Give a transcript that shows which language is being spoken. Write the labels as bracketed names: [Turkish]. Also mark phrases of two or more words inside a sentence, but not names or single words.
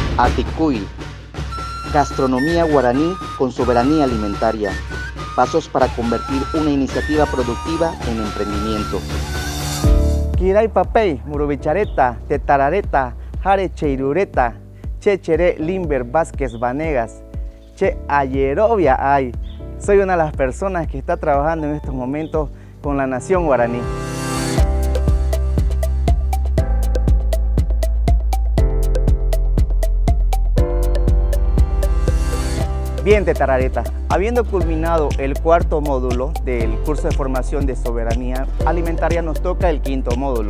[Spanish] Aticuy, gastronomía guaraní con soberanía alimentaria. Pasos para convertir una iniciativa productiva en emprendimiento. [Guarani] Kiray papey, murubichareta, tetarareta, jare cheirureta, chechere Limber Vázquez Vanegas, che ayerovia ay. [Spanish] Soy una de las personas que está trabajando en estos momentos con la nación guaraní. Bien, tetarareta, habiendo culminado el cuarto módulo del curso de formación de soberanía alimentaria, nos toca el quinto módulo.